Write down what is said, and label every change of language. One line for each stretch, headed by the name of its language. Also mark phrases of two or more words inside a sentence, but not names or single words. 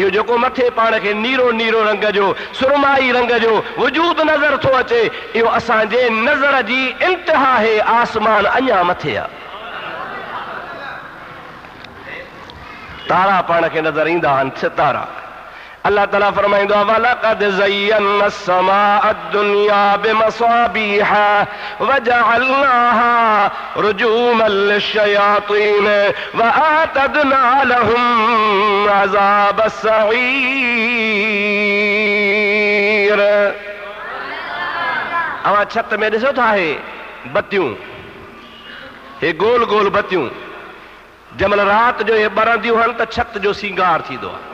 Sindhi: इहो जेको मथे पाण खे नीरो नीरो रंग जो सुरमाई रंग जो वजूद नज़र थो अचे इहो असांजे नज़र जी इंतिहा आहे। आसमान अञा मथे आहे। तारा पाण खे नज़र ईंदा आहिनि, सितारा। अल्लाह ताला फरमाइंदो आहे
Arabic: ولقد زينا السماء الدنيا بمصابيح وجعلناها رجوما للشياطين وأعتدنا لهم عذاب السعير.
Sindhi: अवां छत में ॾिसो था हे बत्तियूं, हे गोल गोल बत्तियूं जंहिंमहिल राति जो हे ॿरंदियूं आहिनि त छत जो सींगार थींदो आहे।